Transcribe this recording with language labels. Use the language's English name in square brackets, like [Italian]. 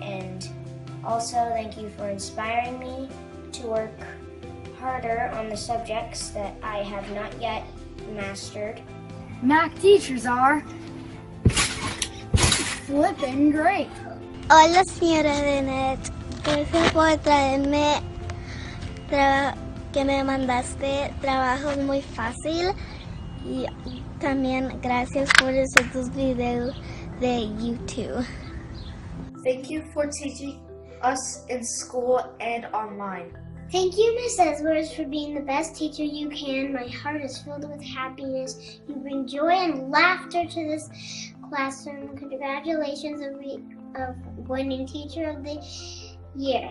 [English] And also thank you for inspiring me to work harder on the subjects that I have not yet mastered. Mac teachers are flipping great. [Spanish] Hola, señora Bennett. Gracias por traerme que me mandaste trabajos muy fácil, y también gracias por hacer tus videos de YouTube. [English] Thank you for teaching us in school and online. Thank you, Miss Edwards, for being the best teacher you can. My heart is filled with happiness. You bring joy and laughter to this classroom. Congratulations of winning Teacher of the Year.